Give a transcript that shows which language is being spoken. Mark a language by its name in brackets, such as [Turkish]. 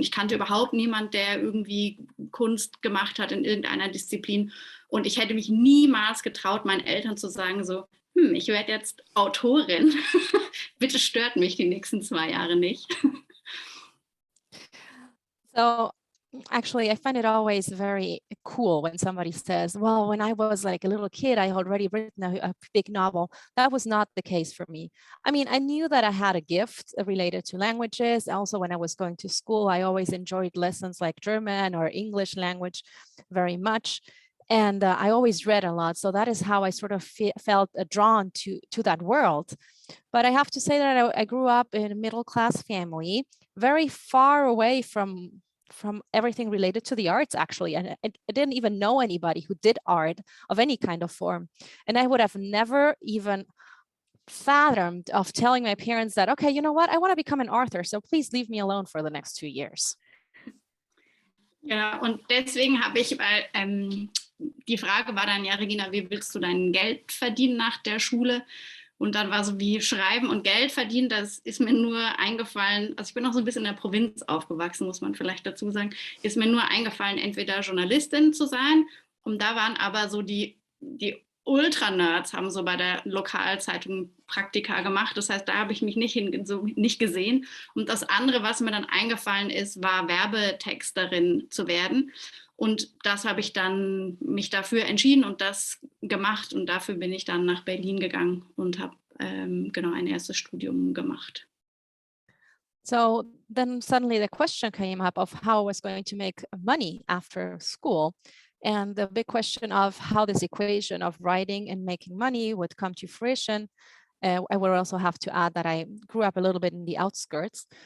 [German] Ich kannte überhaupt niemanden, der irgendwie Kunst gemacht hat in irgendeiner Disziplin. Und ich hätte mich niemals getraut, meinen Eltern zu sagen, so, ich werde jetzt Autorin. Bitte stört mich die nächsten 2 Jahre nicht. [English] So actually, I find it always very cool when somebody says, well, when I was like a little kid, I already written a big novel. That was not the case for me. I mean, I knew that I had a gift related to languages. Also, when I was going to school, I always enjoyed lessons like German or English language very much. And I always read a lot. So that is how I sort of felt drawn to that world. But I have to say that I grew up in a middle-class family, very far away from everything related to the arts, actually. And I didn't even know anybody who did art of any kind of form. And I would have never even fathomed of telling my parents that, okay, you know what, I want to become an author, so please leave me alone for the next 2 years. [German] Ja, und deswegen habe ich, weil die Frage war dann, ja, Regina, wie willst du dein Geld verdienen nach der Schule? Und dann war so wie Schreiben und Geld verdienen, das ist mir nur eingefallen, also ich bin auch so ein bisschen in der Provinz aufgewachsen, muss man vielleicht dazu sagen, ist mir nur eingefallen, entweder Journalistin zu sein, und da waren aber so die Ultra-Nerds, haben so bei der Lokalzeitung Praktika gemacht, das heißt, da habe ich mich nicht gesehen. Und das andere, was mir dann eingefallen ist, war Werbetexterin zu werden. Und das habe ich dann mich dafür entschieden und das gemacht, und dafür bin ich dann nach Berlin gegangen und habe genau ein erstes Studium gemacht. [English] So then suddenly the question came up of how I was going to make money after school. And the big question of how this equation of writing and making money would come to fruition. I would also have to add that I grew up a little bit in the outskirts.